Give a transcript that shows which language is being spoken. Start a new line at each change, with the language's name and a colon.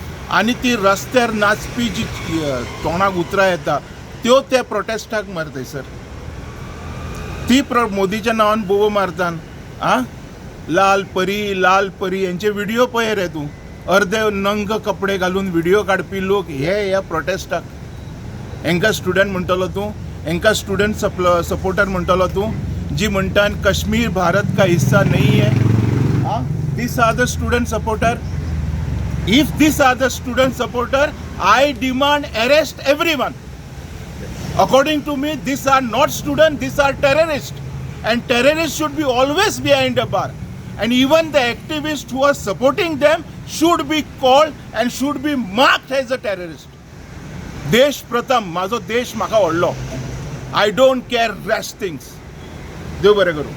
Goan Konkani: आनी ती रस्त्यार नाचपी जी तोंडाक उतरां येता त्यो ते प्रोटेस्टाक मार थंयसर. ती मोदीच्या नांवान बोबो मारतात. लाल परी यांचे व्हिडिओ पळय रे तूं. अर्धे नंग कपडे घालून व्हिडिओ काडपी लोक हे ह्या प्रोटेस्टाक. हांकां स्टुडंट म्हणटलो तूं? हांकां स्टुडंट सपोर्टर म्हणटलो तूं? जी म्हणटात
Hindi: कश्मीर भारत का हिस्सा नहीं है.
English: This are the student supporter. If these are the student supporter, I demand arrest everyone. According to me, these are not students, these are terrorists. And terrorists should be always behind a bar. And even the activists who are supporting them should be called and should be marked as a terrorist.
Goan Konkani: देश प्रथम, माझो देश म्हाका व्हडलो.
English: I don't care rash things.
Goan Konkani: देव बरें करूं.